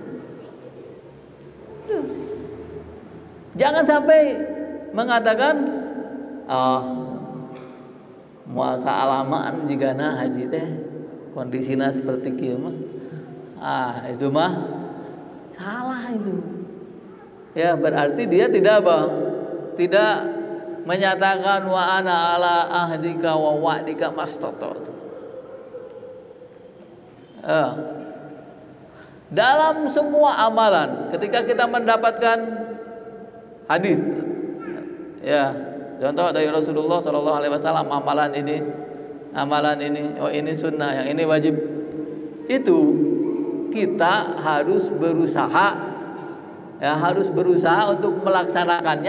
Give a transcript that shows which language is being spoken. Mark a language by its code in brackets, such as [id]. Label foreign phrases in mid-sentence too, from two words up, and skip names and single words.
[id] Jangan sampai mengatakan, mau kealamaan jika haji teh kondisinya seperti [su] kieu mah. [id] Itu mah salah itu. Ya, berarti dia tidak tidak menyatakan [ar] وأنا على عهدك و ووعدك ما استطعت. [id] Dalam semua amalan, ketika kita mendapatkan hadis, ya, contoh dari Rasulullah [ar] صلى الله عليه وسلم, [id] amalan ini, oh ini sunnah, yang ini wajib, itu kita harus berusaha, ya, harus berusaha untuk melaksanakannya.